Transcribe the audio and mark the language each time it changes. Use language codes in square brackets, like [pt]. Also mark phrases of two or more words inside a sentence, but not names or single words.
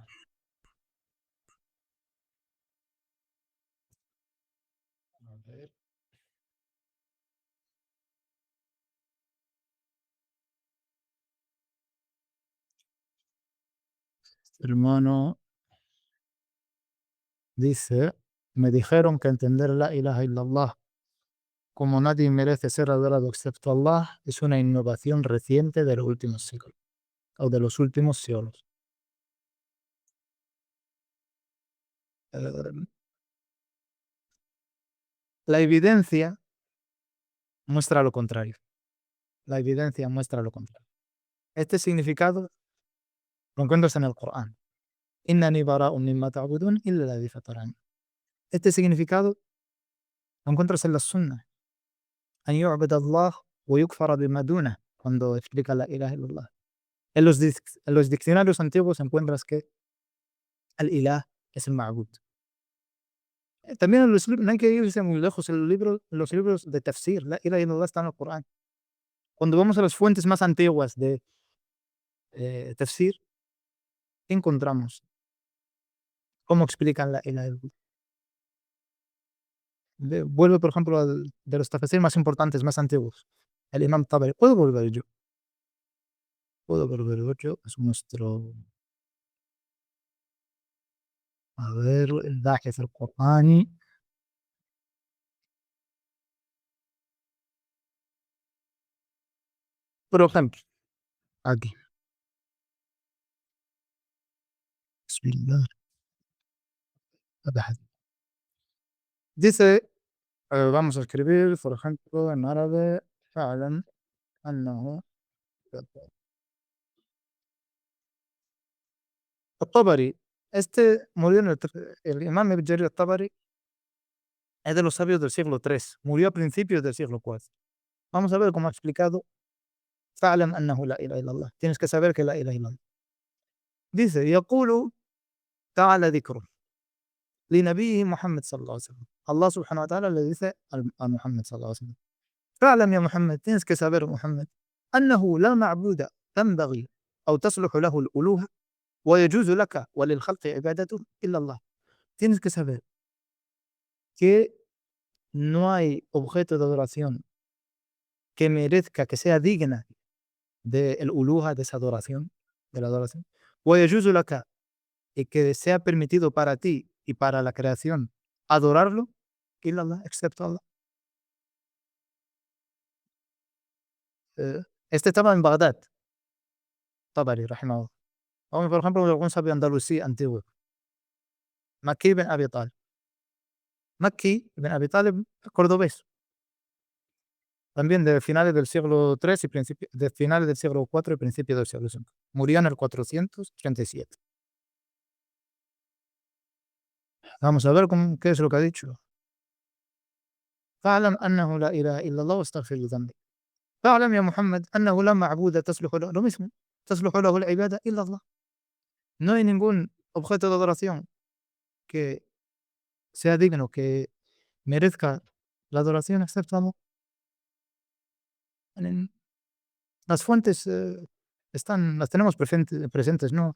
[es] A ver. Hermano dice, me dijeron que entender [ar] لا إله إلا الله [es] como nadie merece ser adorado excepto Allah es una innovación reciente de los últimos siglos o de los últimos siglos. Eh, la evidencia muestra lo contrario. La evidencia muestra lo contrario. Este significado lo encuentras en el Corán. [ar] إنني براء مما تعبدون إلا الذي فطرني. [es] Este significado lo encuentras en la Sunna. [ar] أن يعبد الله ويكفر بما دونه, [es] cuando explica [ar] لا إله إلا الله. [es] En los diccionarios antiguos encuentras que el ilah es el ma'bud. También en los libros, no hay que irse muy lejos, los libros de tafsir, [ar] لا إله إلا الله [es] está en el Corán. Cuando vamos a las fuentes más antiguas de tafsir, ¿qué encontramos? ¿Cómo explican [ar] لا إله إلا الله? [es] Vuelvo, por ejemplo, de los tafsir más importantes, más antiguos. El Imam Tabari. Puedo volver yo. Es nuestro, a ver, el Dajes al Qur'ani. Por ejemplo, aquí. Bismillah. Dice, vamos a escribir, por ejemplo, en árabe, [ar] فاعلم أنه الطبري. [es] Este murió el imam Ibn Jarir al-Tabari es de los sabios del siglo III, murió a principios del siglo IV. Vamos a ver cómo ha explicado [ar] فاعلم أنه لا إله إلا الله. [es] Tienes que saber que [ar] لا إله إلا الله. Dice, يقول تعالى ذكره لنبيه محمد صلى الله عليه وسلم. الله سبحانه وتعالى [es] le dice a Muhammad [ar] صلى الله عليه وسلم. فاعلم يا محمد, [es] tienes que saber [ar] محمد, أنه لا معبود تنبغي أو تصلح له الألوهة ويجوز لك وللخلق عبادته إلا الله. [es] Tienes que saber que no hay objeto de adoración que merezca, que sea digna de el uluha, de esa adoración, de la adoración. [ar] ويجوز لك, [es] y que sea permitido para ti y para la creación adorarlo, [ar] إلا الله, [es] excepto Allah. Este estaba en Bagdad, Tabari, rahimahullah. O, por ejemplo, algún sabio andalusí antiguo, Makki ibn Abi Talib. Makki ibn Abi Talib, cordobés, también de finales del siglo III y de finales del siglo IV y principios del siglo V. Murió en el 437. Vamos a ver qué es lo que ha dicho. [ar] فاعلم أنه لا إله إلا الله واستغفر لذنبك. فاعلم يا محمد أنه لا معبود تصلح له, [es] lo mismo, [ar] تصلح له العبادة إلا الله. [es] No hay ningún objeto de adoración que sea digno, que merezca la adoración excepto Allah. En- Las fuentes las tenemos presentes, ¿no?